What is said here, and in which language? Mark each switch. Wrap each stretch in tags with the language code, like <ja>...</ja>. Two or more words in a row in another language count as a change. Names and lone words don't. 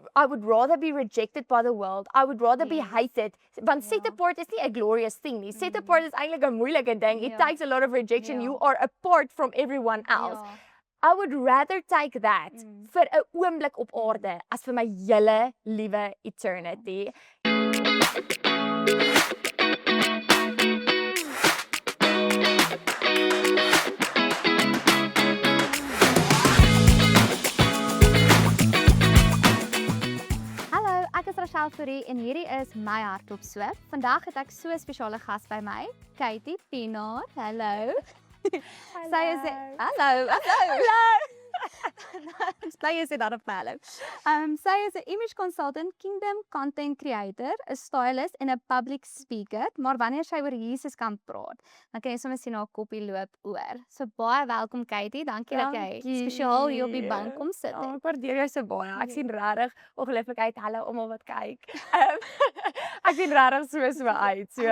<en>I would rather be rejected by the world. I would rather be hated. Want set apart</en> <af>is nie 'n</af> <en>glorious thing nie. Set apart</en> <af>is eintlik 'n moeilike ding.</af> <en>It takes a lot of rejection. You are apart from everyone else. I would rather take that</en> <af>vir 'n oomblik op aarde as vir my hele liewe eternity. Ek is Rachel Fourie en hierdie is my hardloop so. Vandag het ek so 'n spesiale gas by my, Katie Pinaar. Hallo. Sy is hallo. Bly jy sê dat op hallo. Sy is 'n</af> <en>image consultant, kingdom content creator,</en> <af>'n stylist en 'n</af> <en>public speaker,</en> <af>maar wanneer sy oor Jesus kan praat, dan kan jy sommer sien haar koppie loop oor. So baie welkom Katie, dankie dat jy spesiaal hier op die bank kom sit. Ek waardeer jou so baie. Ek sien regtig ongelooflik uit. Hallo almal wat kyk. Ek sien regtig so uit. So</af>